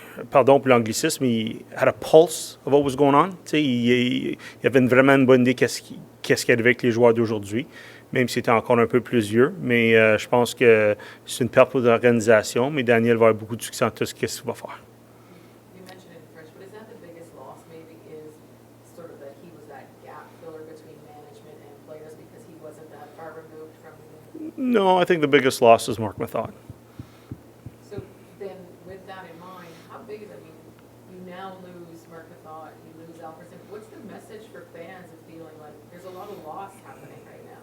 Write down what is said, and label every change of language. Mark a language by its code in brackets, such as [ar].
[fr] Pardon pour l'anglicisme, il [en] had a pulse of what was going on. [fr] Il avait vraiment une bonne idée qu'est-ce qui arrivait avec les joueurs d'aujourd'hui, même s'il était encore un peu plus vieux. Mais je pense que c'est une perte pour l'organisation, mais Daniel va avoir beaucoup de succès en tout ce qu'il va faire. [en] You mentioned it in French, but is that the biggest loss maybe is sort of that he was that gap filler between management and players because he wasn't that far removed from the... No, I think the biggest loss is Mark Method. So then with that in mind, how big is it? I mean, you now lose Mark Method, you lose Alfredsson. What's the message for fans of feeling like there's a lot of loss happening right now?